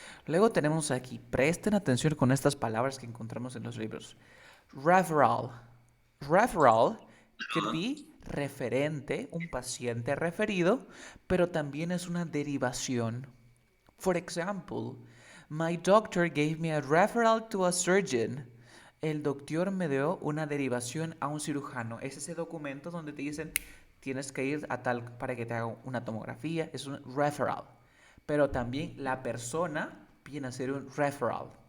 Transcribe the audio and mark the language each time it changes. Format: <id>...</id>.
<es>Luego tenemos aquí, presten atención con estas palabras que encontramos en los libros. Referral.</es> <en>Referral could be</en> <es>referente, un paciente referido, pero también es una derivación.</es> <en>For example, my doctor gave me a referral to a surgeon.</en> <es>El doctor me dio una derivación a un cirujano. Es ese documento donde te dicen tienes que ir a tal para que te haga una tomografía. Es un referral. Pero también la persona viene a ser un referral.</es>